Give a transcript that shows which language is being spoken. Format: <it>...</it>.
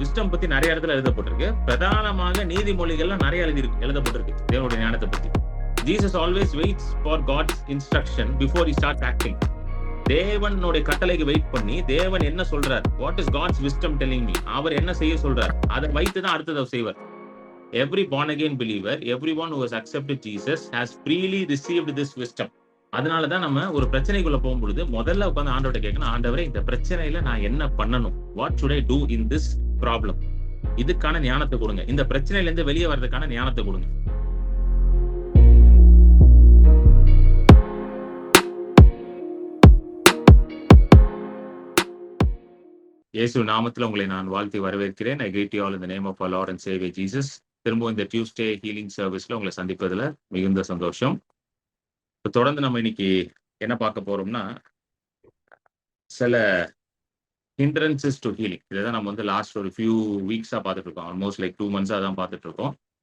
<ta>Wisdom பத்தி நிறைய இடத்துல எழுதப்பட்டிருக்கு. பிரதானமாக நீதிமொழிகள்லாம் நிறைய எழுதப்பட்டிருக்கு தேவனுடைய ஞானத்தை பத்தி.</ta> <en>Jesus always waits for God's instruction before he start acting.</en> <ta>தேவனுடைய கட்டளைக்கு வெயிட் பண்ணி தேவன் என்ன சொல்றார்,</ta> <en>what is God's wisdom telling me,</en> <ta>அவர் என்ன செய்ய சொல்றார், அதை வைத்து தான் அடுத்ததை செய்வார்.</ta> <en>Every born again believer, everyone who has accepted Jesus has freely received this wisdom.</en> <ta>அதனாலதான் நம்ம ஒரு பிரச்சனைக்குள்ள போகும்பொழுது முதல்ல உட்காந்து ஆண்டவர்கிட்ட கேட்கணும், ஆண்டவரே இந்த பிரச்சனையில நான் என்ன பண்ணணும்,</ta> <en>what should I do in this problem,</en> <ta>இதுக்கான ஞானத்தை கொடுங்க, இந்த பிரச்சனையில இருந்து வெளியே வர்றதுக்கான ஞானத்தை கொடுங்க. இயேசு நாமத்துல உங்களை நான் வாழ்த்தி வரவேற்கிறேன்.</ta> <en>I greet you all in the name of our Lord and Savior Jesus.</en> <ta>திரும்ப இந்த டியூஸ்டே ஹீலிங் சர்வீஸ்ல உங்களை சந்திப்பதுல மிகுந்த சந்தோஷம். தொடர்ந்து நம்ம இன்னைக்கு என்ன பார்க்க போறோம்னா, சில</ta> <en>Hindrances to healing.</en> <ta>இதான் நம்ம வந்து லாஸ்ட் ஒரு ஃபியூ வீக்ஸா பார்த்துட்டு இருக்கோம்.</ta> <en>almost like 2 months</en> <ta>தான் பார்த்துட்டு இருக்கோம்.</ta>